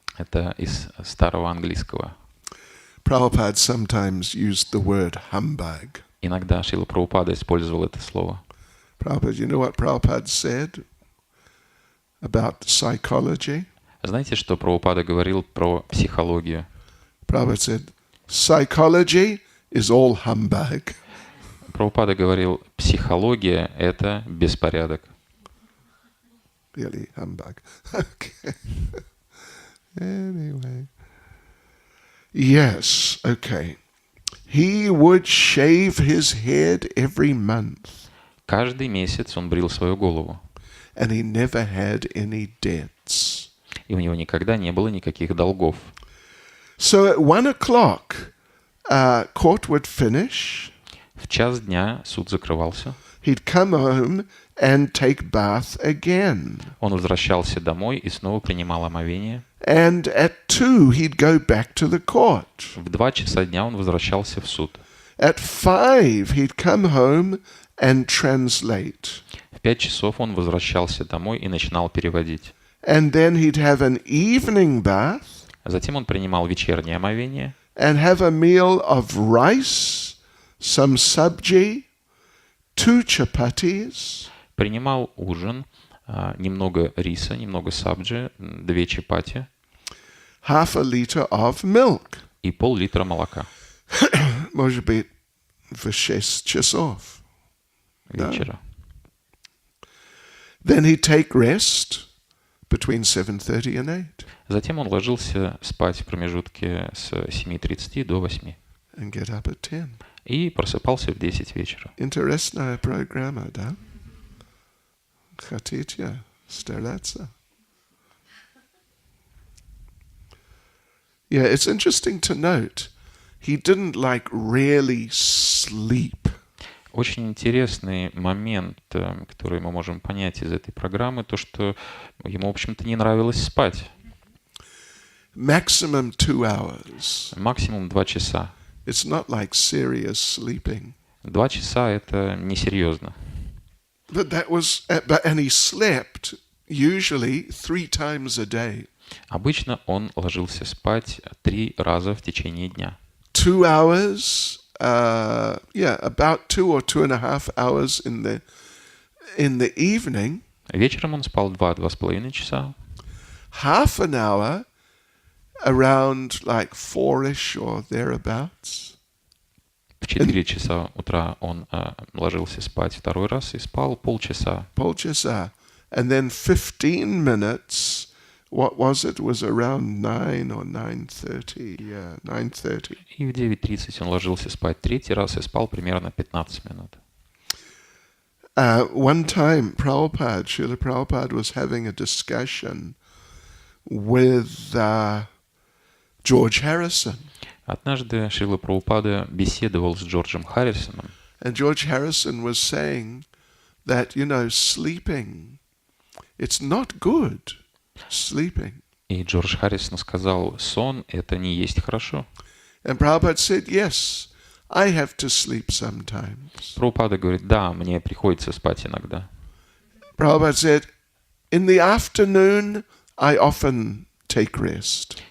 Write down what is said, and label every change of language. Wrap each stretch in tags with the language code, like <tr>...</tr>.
<ru>Это из старого английского.</ru> <en>Prabhupada sometimes used the word humbug.</en> <ru>Иногда Шрила Прабхупада использовал это слово.</ru> <en>Prabhupada, you know what Prabhupada said about psychology?</en> <ru>Знаете, что Прабхупада говорил про психологию?</ru> <en>Prabhupada said, psychology is all humbug.</en> <ru>Прабхупада говорил, психология — это беспорядок.</ru> <en>Really humbug. Okay. Anyway. Yes, okay. He would shave his head every month.</en> <ru>Каждый месяц он брил свою голову.</ru> <en>And he never had any debts.</en> <ru>И у него никогда не было никаких долгов.</ru> <en>So at 1 o'clock, court would finish.</en> <ru>В час дня суд закрывался.</ru> <en>He'd come home and take bath again.</en> <ru>Он возвращался домой и снова принимал омовение.</ru> <en>And at 2, he'd go back to the court.</en> <ru>В 2 часа дня он возвращался в суд.</ru> <en>At 5, he'd come home and translate.</en> <ru>В 5 часов он возвращался домой и начинал переводить.</ru> <en>And then he'd have an evening bath.</en> <ru>Затем он принимал вечернее омовение.</ru> <en>And have a meal of rice, some sabji, 2 chapatis.</en> <ru>Принимал ужин, немного риса, немного сабджи, 2 чапати.</ru> <en>Half a liter of milk.</en> <ru>И пол-литра молока. Может быть, в 6 часов. Вечера.</ru> <en>Then he'd take rest between 7:30 and 8.</en> <ru>Затем он ложился спать в промежутке с 7:30 до 8.</ru> <en>And get up at 10.</en> <ru>И просыпался в 10 вечера. Интересная программа, да? Хотите стараться?</ru> <en>Yeah, it's interesting to note, he didn't really sleep.</en> <ru>Очень интересный момент, который мы можем понять из этой программы, то, что ему, в общем-то, не нравилось спать.</ru> <en>Maximum 2 hours.</en> <ru>Максимум 2 часа.</ru> <en>It's not like serious sleeping.</en> <ru>2 часа — это несерьезно.</ru> <en>But and he slept usually 3 times a day.</en> <ru>Обычно он ложился спать 3 раза в течение дня.</ru> <en>2 hours, about 2 or 2.5 hours in the evening.</en> <ru>Вечером он спал 2-2,5 часа.</ru> <en>Half an hour around 4ish or thereabouts.</en> <ru>В 4 часа утра он ложился спать второй раз и спал полчаса. Полчаса.</ru> <en>And then 15 minutes, what was it? Was around 9 or 9:30. Yeah, 9:30.</en> <ru>И в 9:30 он ложился спать третий раз и спал примерно 15 минут.</ru> <en>One time, Srila Prabhupada was having a discussion with George Harrison.</en> <ru>Однажды Шрила Прабхупада беседовал с Джорджем Харрисоном.</ru> <en>And George Harrison was saying that, sleeping, it's not good, sleeping.</en> <ru>И Джордж Харрисон сказал, сон — это не есть хорошо.</ru> <en>And Prabhupada said, yes, I have to sleep sometimes.</en> <ru>Прабхупада говорит, да, мне приходится спать иногда.</ru> <en>Prabhupada said, in the afternoon I often take rest.</en>